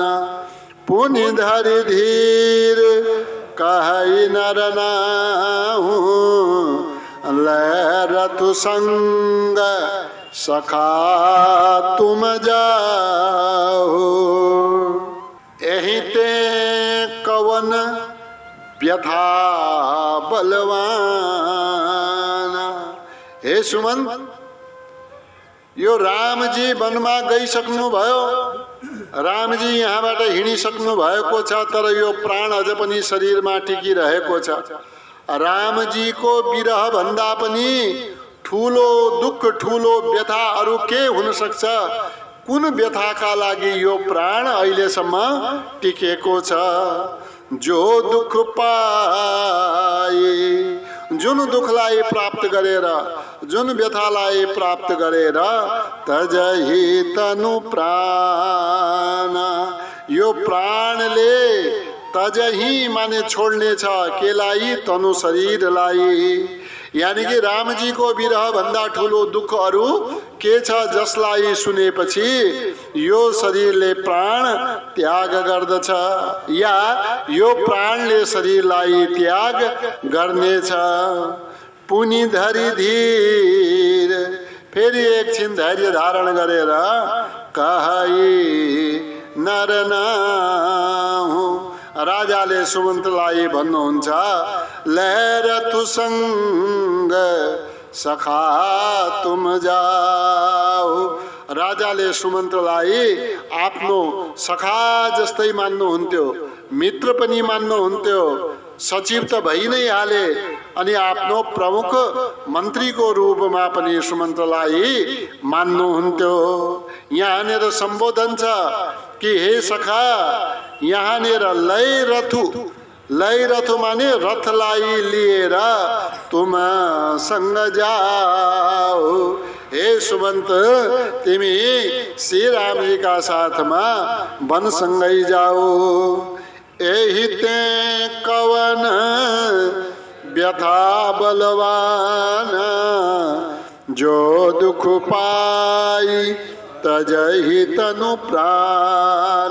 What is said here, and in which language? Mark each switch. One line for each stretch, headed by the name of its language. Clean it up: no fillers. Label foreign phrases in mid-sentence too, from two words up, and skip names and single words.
Awadhi: पुनि धरि धीर कहई नर नाहु, लै रतु संग सखा तुम जाओ। एहि ते कवन व्यथा बलवान।
Nepali: हे सुमंत, यो रामजी वनमा गइसक्नु भयो। रामजी यहाँबाट हिँडिसक्नु भएको छ, तर यो प्राण अझ पनि शरीरमा टिकिरहेको छ। रामजीको विरह भन्दा पनि ठुलो दुःख, ठुलो व्यथा अरू के हुन सक्छ? कुन व्यथाका लागि यो प्राण अहिलेसम्म टिकेको छ? जो दुःख पाए, जुन दुःखलाई प्राप्त गरेर, जुन व्यथालाई प्राप्त गरेर,
Awadhi: तजहि तनु प्राण,
Nepali: यो प्राणले तजहि माने छोड्ने छ, केलाई? तनु शरीरलाई। यानी कि रामजीको विरह भन्दा ठुलो दुःख अरू के छ, जसलाई सुनेपछि यो शरीरले प्राण त्याग गर्दछ, या यो प्राणले शरीरलाई त्याग गर्नेछ।
Awadhi: पुनि धरि धीर,
Nepali: फेरि एकछिन धैर्य धारण गरेर,
Awadhi: कहई नर नाहु,
Nepali: राजाले सुमन्तलाई भन्नुहुन्छ,
Awadhi: लहरथु संग सखा तुम जाओ।
Nepali: राजाले सुमन्तलाई आफ्नो सखा जस्तै मान्नुहुन्थ्यो, मित्र पनि मान्नुहुन्थ्यो, सचिव त भइ नै हाले, अनि आफ्नो प्रमुख मन्त्रीको रूपमा पनि सुमन्तलाई मान्नुहुन्थ्यो। यहाँनिर सम्बोधन छ कि हे सखा, यहाँनिर लैरथु, लैरथु माने रथलाई लिएर तुम सँग जाओ। हे सुमन्त, तिमी श्री रामजीका साथमा वनसँगै जाओ।
Awadhi: एहि ते कवन व्यथा बलवान, जो दुख पाई तजहि तनु प्राण।